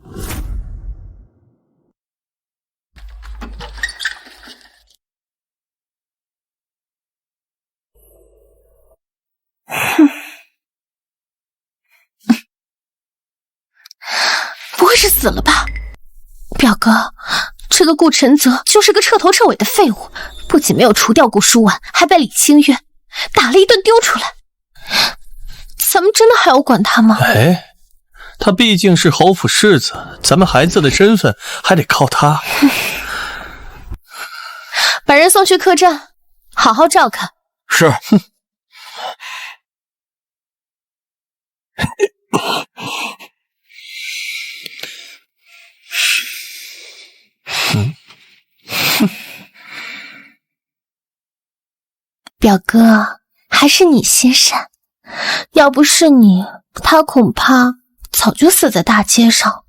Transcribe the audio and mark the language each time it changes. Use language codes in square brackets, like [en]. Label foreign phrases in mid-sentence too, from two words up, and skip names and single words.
[zh] 不會是死了吧？表哥，這個顧晨澤就是個徹頭徹尾的廢物，不僅沒有除掉顧舒婉，還被李清月打了一頓丟出來。咱們真的還要管他嗎？哎，他畢竟是侯府世子，咱們孩子的身份還得靠他。把人送去客棧，好好照看。是。表哥，還是你心善，要不是你，他恐怕早就死在大街上。